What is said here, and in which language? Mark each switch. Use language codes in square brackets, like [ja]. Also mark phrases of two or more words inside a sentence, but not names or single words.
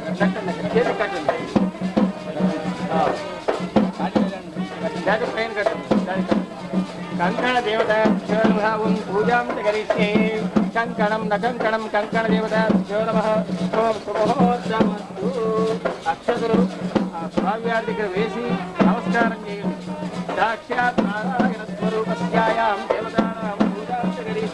[sa] कंकणदेवताभ्यो नमः पूजां करिष्ये कंकणं न कंकणं कंकणदेवताभ्यो नमः ओम शुभोत्तमस्तु अक्षतुरु स्वाव्यार्थ [te] దగ్గర వేసి నమస్కారం చేయండి [sa] సాక్షాత్ నారాయణ స్వరూపస్యాయాం దేవతానాం పూజాం